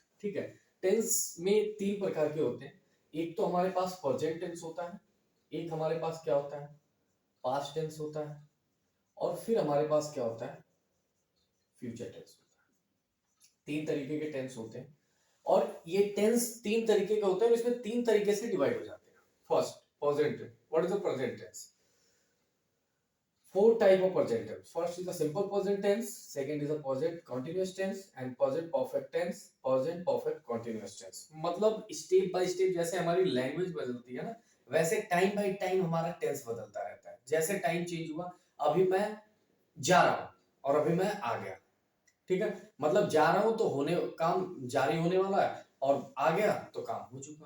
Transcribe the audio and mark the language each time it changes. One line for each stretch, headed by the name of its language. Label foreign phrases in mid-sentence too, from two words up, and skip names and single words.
Hindi: ठीक है, टेंस में 3 प्रकार के होते हैं। एक तो हमारे पास
English: present tense
Hindi: होता है, एक हमारे पास क्या होता है,
English: past tense
Hindi: होता है, और फिर हमारे पास क्या होता है,
English: future tense
Hindi: होता है। 3 तरीके के टेंस होते हैं और ये टेंस 3 तरीके के होते हैं और इसमें 3 तरीके से डिवाइड हो जाते हैं।
English: first, present tense. what is the present tense? 4 type of present tense. First is the simple present tense, second is the present continuous tense and present perfect tense, present perfect continuous tense।
Hindi: मतलब
English: step by step
Hindi: जैसे हमारी लैंग्वेज बदलती है ना, वैसे
English: time by time
Hindi: हमारा टेंस बदलता रहता है। जैसे
English: time change
Hindi: हुआ, अभी मैं जा रहा हूं और अभी मैं आ गया। ठीक है, मतलब जा रहा हूं तो होने काम जारी होने वाला है, और आ गया तो काम हो चुका।